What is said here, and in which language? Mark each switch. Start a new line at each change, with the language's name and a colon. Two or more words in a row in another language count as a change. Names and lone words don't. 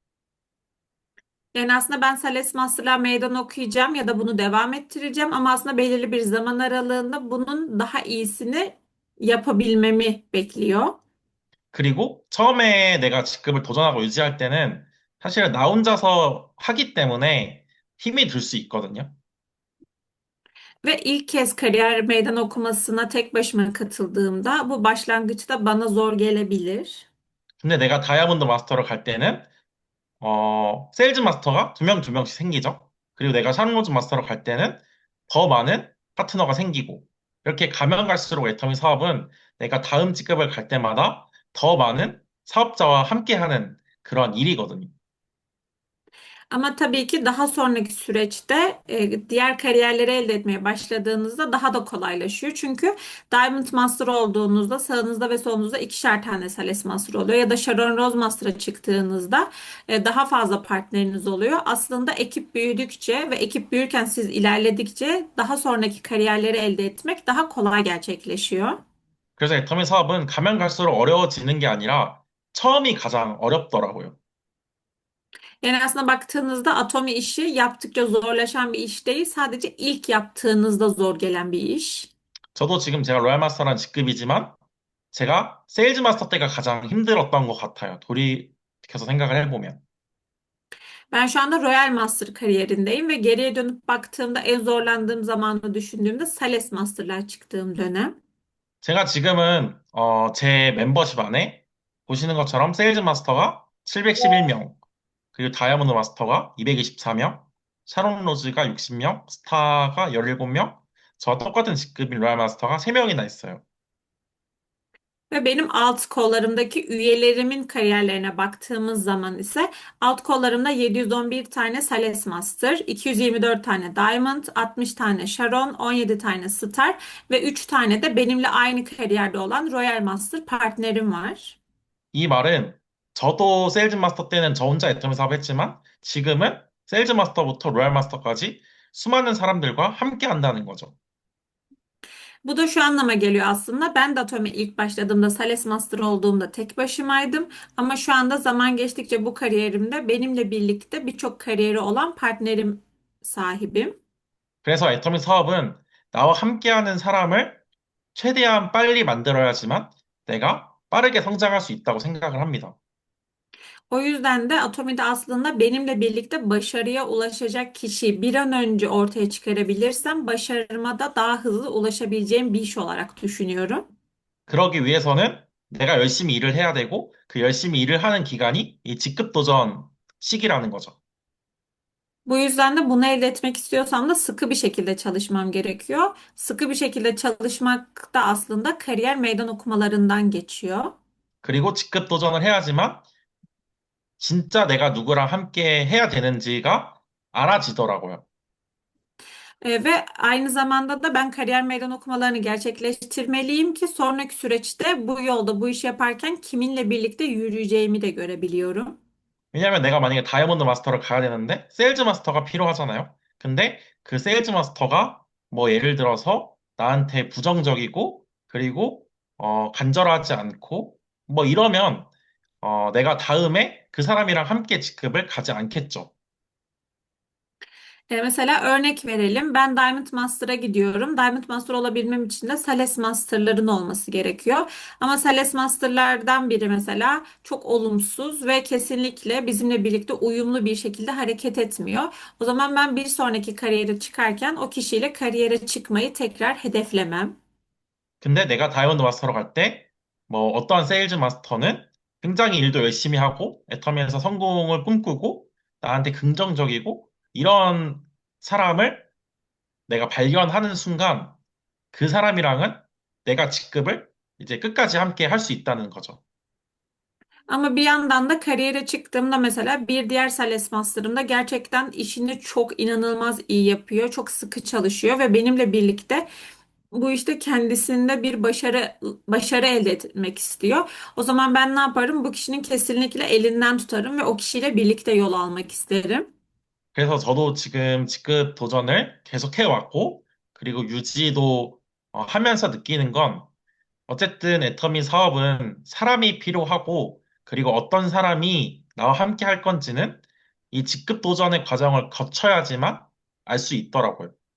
Turkish: Yani aslında ben Sales Master'la meydan okuyacağım ya da bunu devam ettireceğim ama aslında belirli bir zaman aralığında bunun daha iyisini yapabilmemi bekliyor.
Korean: 그리고 처음에 내가 직급을 도전하고 유지할 때는 사실은 나 혼자서 하기 때문에 힘이 들 수 있거든요.
Turkish: Ve ilk kez kariyer meydan okumasına tek başıma katıldığımda bu başlangıçta bana zor gelebilir.
Korean: 근데 내가 다이아몬드 마스터로 갈 때는 세일즈 마스터가 두 명씩 생기죠. 그리고 내가 샤롯 마스터로 갈 때는 더 많은 파트너가 생기고, 이렇게 가면 갈수록 애터미 사업은 내가 다음 직급을 갈 때마다 더 많은 사업자와 함께하는 그런 일이거든요.
Turkish: Ama tabii ki daha sonraki süreçte diğer kariyerleri elde etmeye başladığınızda daha da kolaylaşıyor. Çünkü Diamond Master olduğunuzda sağınızda ve solunuzda ikişer tane Sales Master oluyor. Ya da Sharon Rose Master'a çıktığınızda daha fazla partneriniz oluyor. Aslında ekip büyüdükçe ve ekip büyürken siz ilerledikçe daha sonraki kariyerleri elde etmek daha kolay gerçekleşiyor.
Korean: 그래서 애터미 사업은 가면 갈수록 어려워지는 게 아니라 처음이 가장 어렵더라고요.
Turkish: Yani aslında baktığınızda Atomi işi yaptıkça zorlaşan bir iş değil, sadece ilk yaptığınızda zor gelen bir iş.
Korean: 저도 지금 제가 로얄 마스터라는 직급이지만 제가 세일즈 마스터 때가 가장 힘들었던 것 같아요. 돌이켜서 생각을 해보면.
Turkish: Ben şu anda Royal Master kariyerindeyim ve geriye dönüp baktığımda en zorlandığım zamanı düşündüğümde Sales Master'lar çıktığım dönem.
Korean: 제가 지금은 제 멤버십 안에 보시는 것처럼 세일즈 마스터가 711명, 그리고 다이아몬드 마스터가 224명, 샤론 로즈가 60명, 스타가 17명, 저와 똑같은 직급인 로얄 마스터가 3명이나 있어요.
Turkish: Ve benim alt kollarımdaki üyelerimin kariyerlerine baktığımız zaman ise alt kollarımda 711 tane Sales Master, 224 tane Diamond, 60 tane Sharon, 17 tane Star ve 3 tane de benimle aynı kariyerde olan Royal Master partnerim var.
Korean: 이 말은 저도 세일즈 마스터 때는 저 혼자 애터미 사업했지만 지금은 세일즈 마스터부터 로얄 마스터까지 수많은 사람들과 함께 한다는 거죠.
Turkish: Bu da şu anlama geliyor aslında. Ben de Atomi'ye ilk başladığımda Sales Master olduğumda tek başımaydım. Ama şu anda zaman geçtikçe bu kariyerimde benimle birlikte birçok kariyeri olan partnerim sahibim.
Korean: 그래서 애터미 사업은 나와 함께하는 사람을 최대한 빨리 만들어야지만 내가 빠르게 성장할 수 있다고 생각을 합니다.
Turkish: O yüzden de Atomi'de aslında benimle birlikte başarıya ulaşacak kişiyi bir an önce ortaya çıkarabilirsem başarıma da daha hızlı ulaşabileceğim bir iş olarak düşünüyorum.
Korean: 그러기 위해서는 내가 열심히 일을 해야 되고 그 열심히 일을 하는 기간이 이 직급 도전 시기라는 거죠.
Turkish: Bu yüzden de bunu elde etmek istiyorsam da sıkı bir şekilde çalışmam gerekiyor. Sıkı bir şekilde çalışmak da aslında kariyer meydan okumalarından geçiyor.
Korean: 그리고 직급 도전을 해야지만 진짜 내가 누구랑 함께 해야 되는지가 알아지더라고요.
Turkish: Ve aynı zamanda da ben kariyer meydan okumalarını gerçekleştirmeliyim ki sonraki süreçte bu yolda bu işi yaparken kiminle birlikte yürüyeceğimi de görebiliyorum.
Korean: 왜냐면 내가 만약에 다이아몬드 마스터를 가야 되는데 세일즈 마스터가 필요하잖아요. 근데 그 세일즈 마스터가 뭐 예를 들어서 나한테 부정적이고 그리고 간절하지 않고 뭐 이러면 내가 다음에 그 사람이랑 함께 직급을 가지 않겠죠.
Turkish: Mesela örnek verelim. Ben Diamond Master'a gidiyorum. Diamond Master olabilmem için de Sales Master'ların olması gerekiyor. Ama Sales Master'lardan biri mesela çok olumsuz ve kesinlikle bizimle birlikte uyumlu bir şekilde hareket etmiyor. O zaman ben bir sonraki kariyere çıkarken o kişiyle kariyere çıkmayı tekrar hedeflemem.
Korean: 근데 내가 다이아몬드 마스터로 갈 때, 뭐, 어떠한 세일즈 마스터는 굉장히 일도 열심히 하고, 애터미에서 성공을 꿈꾸고, 나한테 긍정적이고, 이런 사람을 내가 발견하는 순간, 그 사람이랑은 내가 직급을 이제 끝까지 함께 할 수 있다는 거죠.
Turkish: Ama bir yandan da kariyere çıktığımda mesela bir diğer Sales Master'ım da gerçekten işini çok inanılmaz iyi yapıyor. Çok sıkı çalışıyor ve benimle birlikte bu işte kendisinde bir başarı elde etmek istiyor. O zaman ben ne yaparım? Bu kişinin kesinlikle elinden tutarım ve o kişiyle birlikte yol almak isterim.
Korean: 그래서 저도 지금 직급 도전을 계속 해왔고, 그리고 유지도 하면서 느끼는 건, 어쨌든 애터미 사업은 사람이 필요하고, 그리고 어떤 사람이 나와 함께 할 건지는 이 직급 도전의 과정을 거쳐야지만 알 수 있더라고요.